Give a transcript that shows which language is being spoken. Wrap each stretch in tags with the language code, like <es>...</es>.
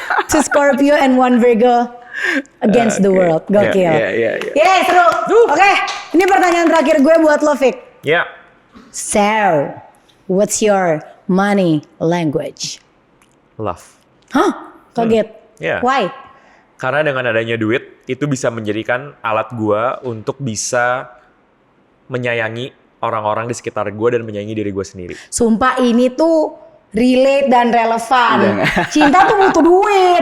<en>2 Scorpio and 1 Virgo against the world.</en> <id>Gokil. Iya, seru. Oke, ini pertanyaan terakhir gue buat lo, Vic. Ya.</id> <en>So, what's your money language? Love.</en> <id>Hah? Kaget.</id> <en>Yeah. Why?</en> <id>Karena dengan adanya duit, itu bisa menjadikan alat gua untuk bisa menyayangi orang-orang di sekitar gua dan menyayangi diri gua sendiri. Sumpah ini tuh relate dan relevan. Cinta tuh butuh duit.</id>